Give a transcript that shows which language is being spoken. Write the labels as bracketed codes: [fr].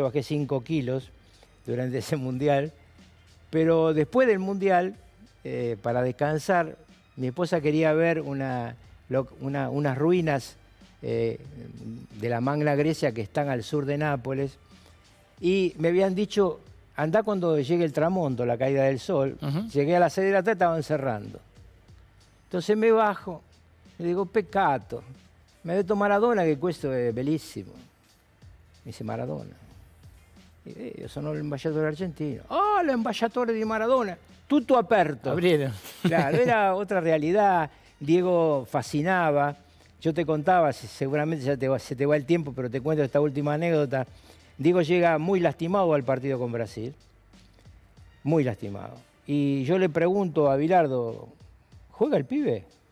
[es] Yo bajé 5 kilos durante ese Mundial. Pero después del Mundial, para descansar, mi esposa quería ver unas ruinas de la Magna Grecia que están al sur de Nápoles. Y me habían dicho, andá cuando llegue el tramonto, la caída del sol. Llegué a las 6 de la tarde, estaban cerrando. Entonces me bajo, le digo, [it] peccato, mi ha detto Maradona che questo è bellissimo. Mi dice Maradona. Io sono l'ambasciatore argentino. Oh, l'ambasciatore di Maradona. Tutto aperto. [es] Abrieron. Claro, era otra realidad. Diego fascinaba. Yo te contaba, seguramente ya se te va el tiempo, pero te cuento esta última anécdota. Diego llega muy lastimado al partido con Brasil. Muy lastimado. Y yo le pregunto a Bilardo, ¿juega el pibe?